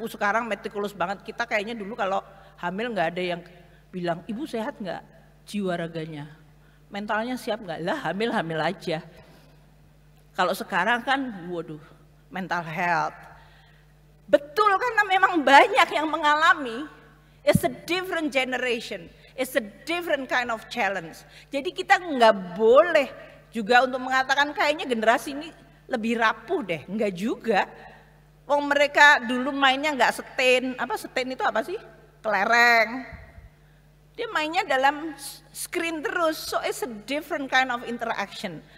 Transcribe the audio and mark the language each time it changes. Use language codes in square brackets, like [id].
[id] Sekarang metikulus banget, kita kayaknya dulu kalau hamil nggak ada yang bilang, ibu sehat nggak jiwa raganya, mentalnya siap nggak, lah hamil-hamil aja. Kalau sekarang kan waduh, mental health. Betul, karena memang banyak yang mengalami. [en] It's a different generation, it's a different kind of challenge. [id] Jadi kita nggak boleh juga untuk mengatakan kayaknya generasi ini lebih rapuh deh, enggak juga. Wong mereka dulu mainnya nggak setin, apa setin itu apa sih? Kelereng. Dia mainnya dalam screen terus, [en] so it's a different kind of interaction.